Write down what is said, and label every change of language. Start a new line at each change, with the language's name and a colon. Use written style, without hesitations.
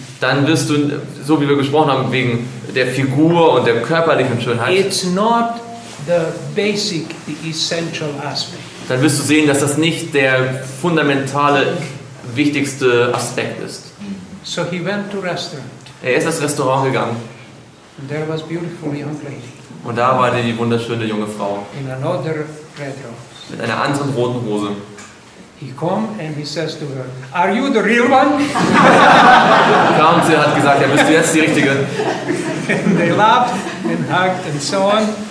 German: dann wirst du, so wie wir gesprochen haben, wegen der Figur und der körperlichen Schönheit,
English: it's not the essential aspect.
German: dann wirst du sehen, dass das nicht der fundamentale, wichtigste Aspekt ist.
English: So he went to restaurant,
German: Er ist ins Restaurant gegangen
English: and there was beautiful young lady
German: und da war die wunderschöne junge Frau
English: in another red rose.
German: mit einer anderen roten Rose.
English: He come and he says to her, "Are you the real one?"
German: Kam und sie hat gesagt, ja, bist du jetzt die Richtige?
English: And they laughed and hugged and so on.